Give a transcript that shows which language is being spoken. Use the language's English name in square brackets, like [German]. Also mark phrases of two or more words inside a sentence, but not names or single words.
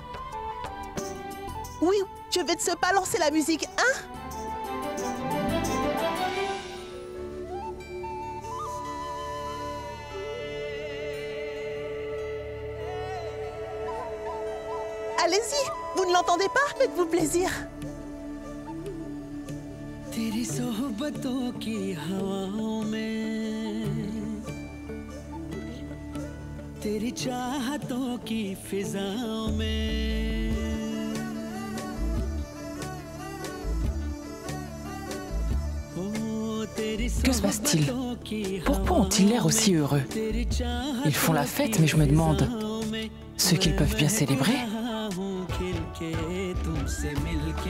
[French] Oui, je vais te pas lancer la musique, hein? Allez-y, vous ne l'entendez pas? Faites-vous plaisir. [Urdu] तेरी सोहबतों की हवाओं में तेरी चाहतों की फिजाओं में [French] Que se passe-t-il? Pourquoi ont-ils l'air aussi heureux? Ils font la fête, mais je me demande ce qu'ils peuvent bien célébrer.